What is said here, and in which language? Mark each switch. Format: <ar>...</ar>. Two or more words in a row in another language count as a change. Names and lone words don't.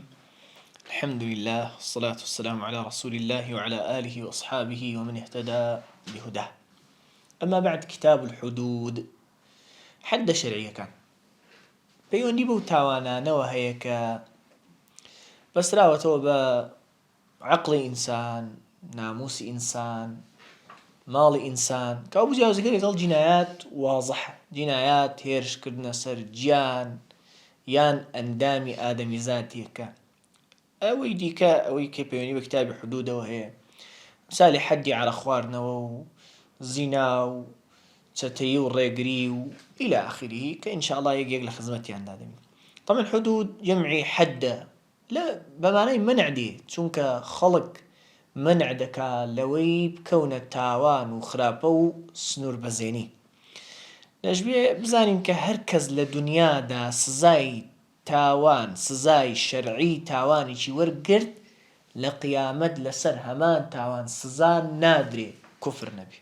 <ar>الحمد لله والصلاة والسلام على رسول الله وعلى آله وأصحابه ومن اهتدى بهداه. أما بعد، كتاب الحدود حد شرعية كان</ar> <ckb>پەیوەندی بەو تاوانانەوە هەیە کە بەسراوەتەوە بە عەقڵی ئینسان، ناموسی ئینسان، ماڵی ئینسان، کە ئەو بجیاوازەکەی لەگەڵ جینایات وازەحە، جینایات هێرشکردنە سەر گیان یان ئەندامی ئادەمیزاتێکە. ئەوەی دیکە ئەوەی کە پەیوەندی بە کتابی حدودەوە هەیە، مثالی حەدی عەرە خواردنەوە و زینا و چەتەیی و ڕێگری و</ckb> <ar>إلى آخره،</ar> <ckb>کە ئینشاءالله یەک لە خزمەتیاندا دەبین. طبعا حدود جەمعی حەدە، لە بەمانای منع دێ، چونکە خەڵک منع دەکا لەوەی بکەونە تاوان و خراپە و سنوور بەزێنی. دەشبێ بزانین کە هەر کەس لە دنیادا سزای تاوان، سزای شەرعی تاوانێکی وەرگرت، لە قیامەت لەسەر هەمان تاوان سزا نادرێ کوفر نەبێ.</ckb>